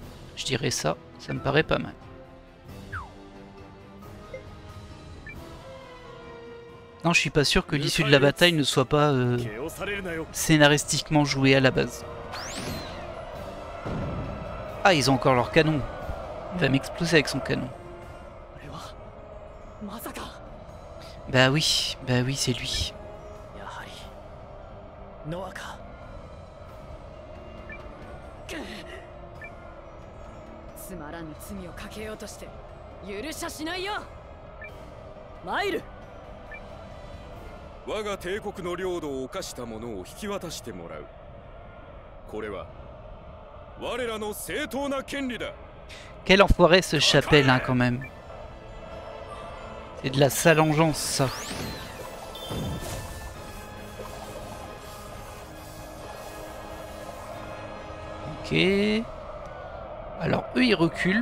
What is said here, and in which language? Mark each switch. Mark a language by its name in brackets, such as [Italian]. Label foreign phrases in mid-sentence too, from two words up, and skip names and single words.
[French] Je dirais ça, ça me paraît pas mal. Non, je suis pas sûr que l'issue de la bataille ne soit pas scénaristiquement jouée à la base. Ah, ils ont encore leur canon. Il va m'exploser avec son canon. Bah oui, c'est lui. [Japanese] つまらぬ罪をかけようとして許しゃしないよ。マイル。我が帝国の領土を侵した者を引き渡してもらう。これは我らの正当な権利だ。 [French] Quel enfoiré ce Chapelle hein, quand même. C'est de la sale engeance ça. Ok. Alors eux ils reculent.